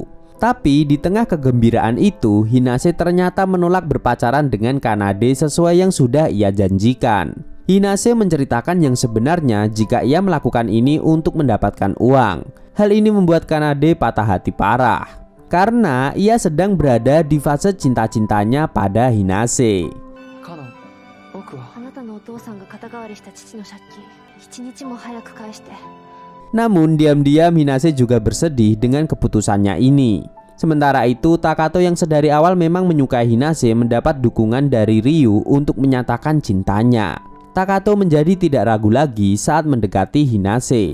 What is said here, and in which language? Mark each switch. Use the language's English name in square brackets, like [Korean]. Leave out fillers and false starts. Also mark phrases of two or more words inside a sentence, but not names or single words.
[Indonesian] Tapi di tengah kegembiraan itu, Hinase ternyata menolak berpacaran dengan Kanade sesuai yang sudah ia janjikan. Hinase menceritakan yang sebenarnya jika ia melakukan ini untuk mendapatkan uang. Hal ini membuat Kanade patah hati parah. karena ia sedang berada di fase cinta-cintanya pada Hinase. [Japanese] カノン、僕はあなたのお父さんが肩代わりした父の借金、一日も早く返して。 [Indonesian] Namun diam-diam Hinase juga bersedih dengan keputusannya ini. Sementara itu Takato yang sedari awal memang menyukai Hinase mendapat dukungan dari Ryu untuk menyatakan cintanya. Takato menjadi tidak ragu lagi saat mendekati Hinase.